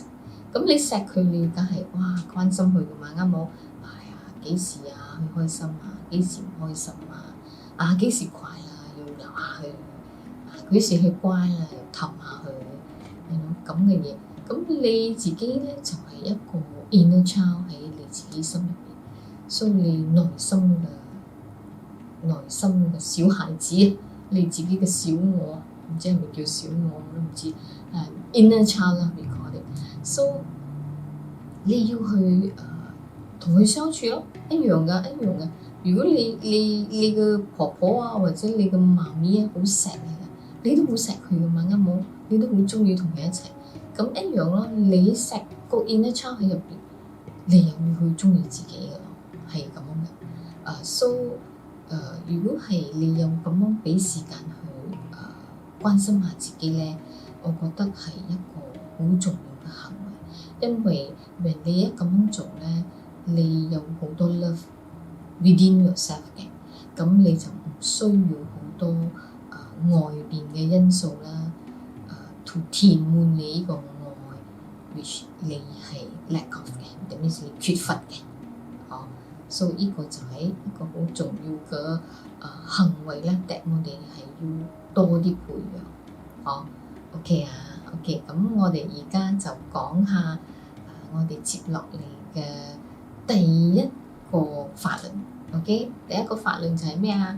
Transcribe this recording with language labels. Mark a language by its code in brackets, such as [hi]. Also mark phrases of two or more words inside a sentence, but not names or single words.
[yue] 咁你錫佢，你梗係關心佢噶嘛，啱冇？幾時佢開心幾時唔開心幾時快要鬧下佢，幾時佢乖又氹下佢，咁嘅嘢。咁你自己咧就係一個 [en] inner child [yue] 喺你自己心入邊， 所以你內心嘅小孩子，你自己嘅小我，唔知係咪叫小我，我都唔知。 [en] inner child [yue] 啦 [en] we call it。 [yue] So 你要去同佢相處咯，一樣噶。如果你嘅婆婆啊，或者你嘅媽咪啊，好錫你嘅，你都好錫佢噶嘛，啱冇？你都好中意同佢一齊，咁一樣咯。你錫個 [en] inner child [yue] 喺入邊，你又會去中意自己噶咯，係咁樣嘅。So 如果係你有咁樣俾時間去關心下自己咧，我覺得係一個好重要嘅行為，因為你一咁樣做咧，你有好多 [en] love within yourself [yue] 嘅，咁你就唔需要好多外邊嘅因素啦，to 填滿你呢個愛 which 你係 [en] lack of [yue] 嘅，等於是你缺乏嘅，所以呢個就係一個好重要嘅行為咧，我哋係要多啲培養。OK 啊 ，OK， 咁我哋而家就講下我哋接落嚟嘅第一個法輪。OK， 第一個法輪就係咩啊？